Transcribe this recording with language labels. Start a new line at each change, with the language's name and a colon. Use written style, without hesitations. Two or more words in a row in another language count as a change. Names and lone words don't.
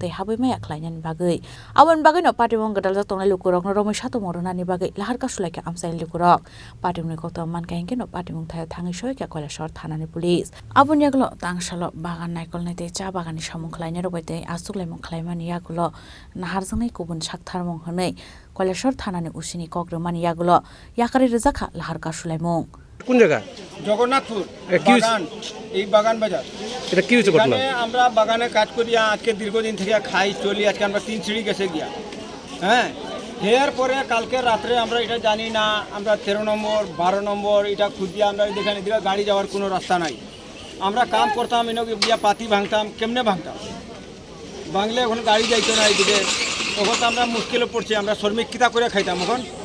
Kok Borok: tei habai maya khlainani bagai abon bagai no patimong gadal ja tongnai lukurok no romai sato morunani bagai laharka sulaika amsaini lukurok patimni kokto mankainke no patimong thayo thangi soika Kailasahar thanani police abon yaglo tangsalo bagan naikol nai tei cha bagani samung khlainai robai tei asuklaimong khlaimani yagulo naharjangnai kubun saktharmong hanai Kailasahar thanani usini kogromani yagulo yakari rejakha laharka sulaimong
Bangla: কোন জায়গা জগন্নাথপুর বাগান এই বাগান বাজার এটা কি হচ্ছে ঘটনা আমরা বাগানে কাজ করি আজকে দীর্ঘদিন থেকে খাই চলি আজকে আমরা 3 সিঁড়ি গেছে গিয়া হ্যাঁ এর পরে কালকে রাতে আমরা এটা জানি না আমরা 13 নম্বর 12 নম্বর এটা খুঁজিয়া আমরা দেখানি দিকে গাড়ি যাওয়ার কোনো রাস্তা নাই আমরা কাম করতাম এনকে গিয়া পাতি ভাঙতাম কেমনে ভাঙতাম বাংলা এখন গাড়ি যাইতো না এইদিকে তখন তো আমরা মুশকিলে পড়ছি আমরা শ্রমিক কিতা করে খাইতাম এখন